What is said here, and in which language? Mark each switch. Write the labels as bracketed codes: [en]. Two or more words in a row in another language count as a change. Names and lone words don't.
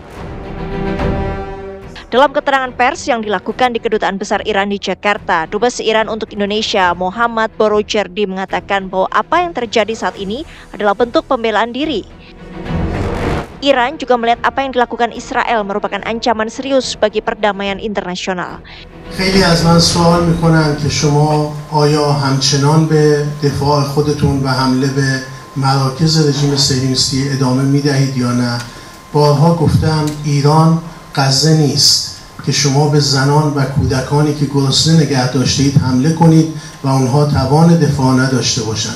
[id] Dalam keterangan pers yang dilakukan di Kedutaan Besar Iran di Jakarta, Dubes Iran untuk Indonesia Muhammad Borojerdi mengatakan bahwa apa yang terjadi saat ini adalah bentuk pembelaan diri. Iran juga melihat apa yang dilakukan Israel merupakan ancaman serius bagi perdamaian internasional. [fa] خیلی از من سوال میکنن که شما آیا همچنان به دفاع خودتون و حمله به مراکز رژیم صهیونیستی ادامه میدهید یا نه؟ بارها گفتم ایران غزه نیست که شما به زنان و کودکانی که گرسنه نگه داشتید حمله کنید و اونها توان دفاع نداشته باشند.